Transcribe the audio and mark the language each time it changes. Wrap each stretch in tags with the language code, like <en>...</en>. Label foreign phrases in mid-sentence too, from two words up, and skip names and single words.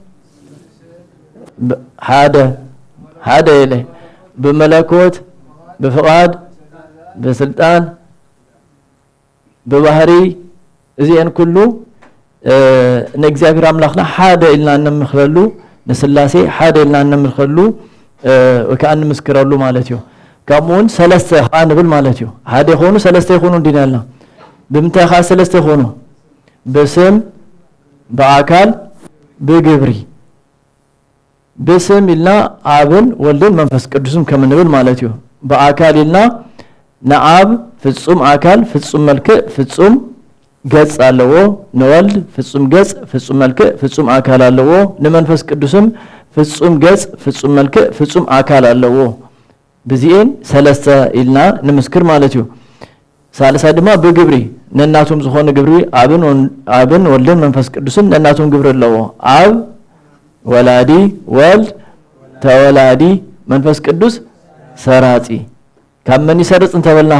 <ti>ሓደ የለ በመለኮት በፍቃድ በስልጣን በባህሪ እዚአን ኩሉ ንእግዚአብሔር አምላክና ሓደ ኢልና እንምኽረሉ ንስላሴ ሓደ ኢልና እንምኽረሉ ወከ እንምስክረሉ ማለት እዩ። ከምኡውን ሰለስተ ንብል ማለት እዩ። ሓደ ይኾኑ ሰለስተ ይኾኑ እንዲናልና ብምንታይ ከዓ ሰለስተ ይኾኑ? በስም በአካል በግብሪ በስም ኢልና አብን ወልድን መንፈስ ቅዱስን ከምንብል ማለት እዩ። በአካል ኢልና ንአብ ፍጹም አካል ፍጹም መልክዕ ፍጹም ገጽ ኣለዎ፣ ንወልድ ፍጹም ገጽ ፍጹም መልክዕ ፍጹም አካል ኣለዎ፣ ንመንፈስ ቅዱስም ፍጹም ገጽ ፍጹም መልክዕ ፍጹም አካል ኣለዎ። ብዚአን ሰለስተ ኢልና ንምስክር ማለት እዩ። ሳልሳይ ድማ ብግብሪ ነናቶም ዝኾነ ግብሪ አብን ወልድን መንፈስ ቅዱስን ነናቶም ግብሪ ኣለዎ። አብ ወላዲ ወልድ ተወላዲ መንፈስ ቅዱስ ሰራጺ ካብ መን ይሰርጽ እንተበልናኻ?</ti>